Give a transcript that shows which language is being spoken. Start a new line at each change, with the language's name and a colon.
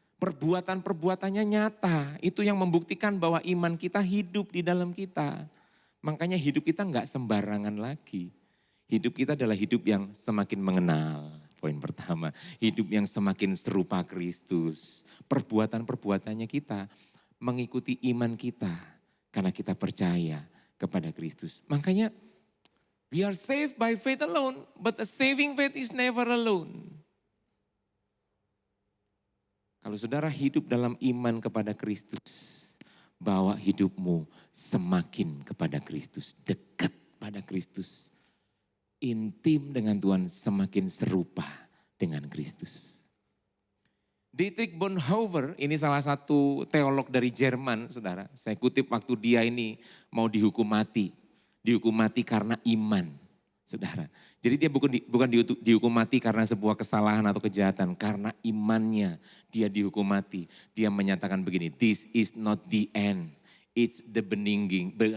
Indonesian: Perbuatan-perbuatannya nyata. Itu yang membuktikan bahwa iman kita hidup di dalam kita. Makanya hidup kita enggak sembarangan lagi. Hidup kita adalah hidup yang semakin mengenal. Poin pertama, hidup yang semakin serupa Kristus. Perbuatan-perbuatannya kita mengikuti iman kita. Karena kita percaya kepada Kristus. Makanya
English: we are saved by faith alone, but a saving faith is never alone.
Indonesian: Kalau saudara hidup dalam iman kepada Kristus, bawa hidupmu semakin kepada Kristus, dekat pada Kristus. Intim dengan Tuhan, semakin serupa dengan Kristus. Dietrich Bonhoeffer, ini salah satu teolog dari Jerman, saudara. Saya kutip waktu dia ini mau dihukum mati. Dihukum mati karena iman, saudara. Jadi dia bukan dihukum mati karena sebuah kesalahan atau kejahatan. Karena imannya dia dihukum mati. Dia menyatakan begini,
English: this is not the end, it's the beginning.